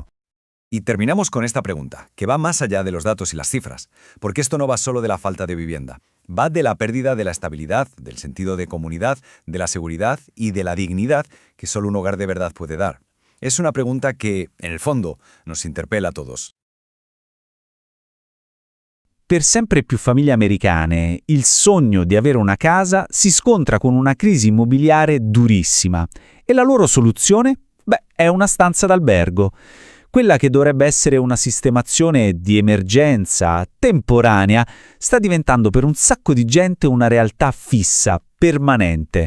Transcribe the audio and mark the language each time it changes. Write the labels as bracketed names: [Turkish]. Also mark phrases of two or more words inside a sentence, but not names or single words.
[Spanish] Y terminamos con esta pregunta, que va más allá de los datos y las cifras, porque esto no va solo de la falta de vivienda, va de la pérdida de la estabilidad, del sentido de comunidad, de la seguridad y de la dignidad que solo un hogar de verdad puede dar. Es una pregunta que, en el fondo, nos interpela a todos. [Italian] Per sempre più famiglie americane, il sogno di avere una casa si scontra con una crisi immobiliare durissima e la loro soluzione? Beh, è una stanza d'albergo. Quella che dovrebbe essere una sistemazione di emergenza, temporanea, sta diventando per un sacco di gente una realtà fissa, permanente.